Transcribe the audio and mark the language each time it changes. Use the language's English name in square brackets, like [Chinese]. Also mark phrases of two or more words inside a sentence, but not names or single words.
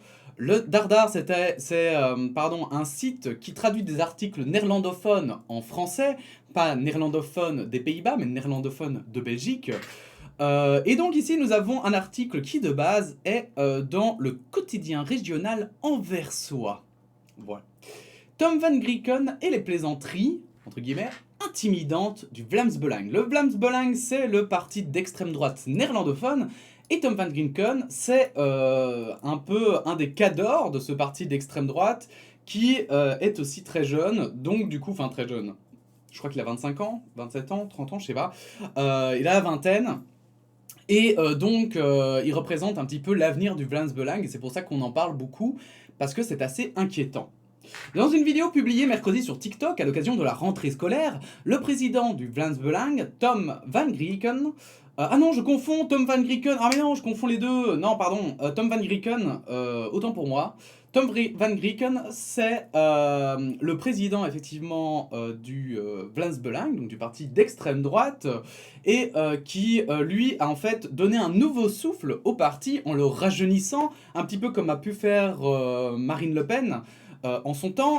[French] Le Dardar, c'est un site qui traduit des articles néerlandophones en français, pas néerlandophones des Pays-Bas, mais néerlandophones de Belgique. Et donc ici, nous avons un article qui, de base, est dans le quotidien régional anversois. Voilà. Tom van Grieken et les plaisanteries, entre guillemets, intimidantes du Vlaams Belang. Le Vlaams Belang, c'est le parti d'extrême droite néerlandophone, et Tom van Grieken, c'est un peu un des cadors de ce parti d'extrême droite, qui est aussi très jeune, donc du coup, enfin très jeune. Je crois qu'il a 25 ans, 27 ans, 30 ans, je sais pas. Il a la vingtaine. Et donc, il représente un petit peu l'avenir du Vlaams Belang, et c'est pour ça qu'on en parle beaucoup, parce que c'est assez inquiétant. Dans une vidéo publiée mercredi sur TikTok à l'occasion de la rentrée scolaire, le président du Vlaams Belang, Tom van Grieken, ah non, je confonds Tom van Grieken, ah mais non, je confonds les deux, non, pardon, Tom van Grieken, autant pour moi. Tom van Grieken, c'est le président effectivement du Vlaams Belang, donc du parti d'extrême droite, et qui lui a en fait donné un nouveau souffle au parti en le rajeunissant, un petit peu comme a pu faire Marine Le Pen en son temps.